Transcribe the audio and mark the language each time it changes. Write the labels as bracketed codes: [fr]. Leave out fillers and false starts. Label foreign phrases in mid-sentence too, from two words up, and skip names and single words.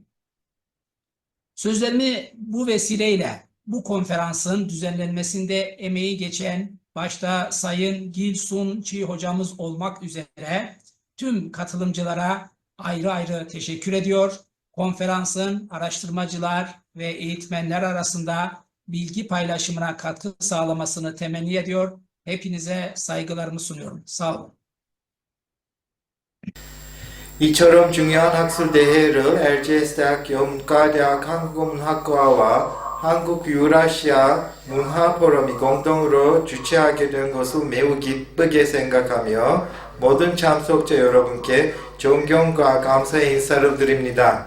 [tr] Sözlerimi bu vesileyle bu konferansın düzenlenmesinde emeği geçen başta Sayın Gil-sun Chi hocamız olmak üzere tüm katılımcılara ayrı ayrı teşekkür ediyor. Konferansın araştırmacılar ve eğitmenler arasında bilgi paylaşımına katkı sağlamasını temenni ediyor. Hepinize saygılarımı sunuyorum. Sağ olun. [ko] 이처럼 중요한 학술 대회를 LGS대학교 문과대학 한국어문학과와 한국유라시아 문화포럼이 공동으로 주최하게 된 것을 매우 기쁘게 생각하며 모든 참석자 여러분께 존경과 감사의 인사를 드립니다.